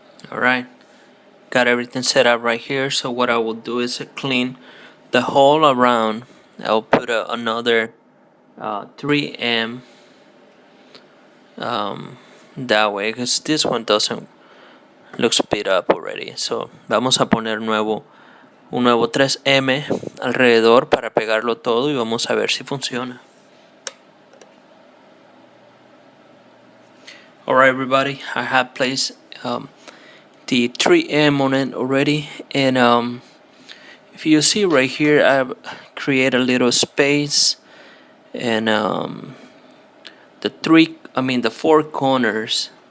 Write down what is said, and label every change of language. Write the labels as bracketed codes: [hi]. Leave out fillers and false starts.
[en] Alright, got everything set up right here. So what I will do is clean the whole around. I'll put another 3M that way, because this one doesn't look beat up already. [es] So vamos a poner un nuevo 3M alrededor para pegarlo todo y vamos a ver si funciona. [en] Alright, everybody, I have placed the 3M on it already, and if you see right here, I've created a little space, and the four corners.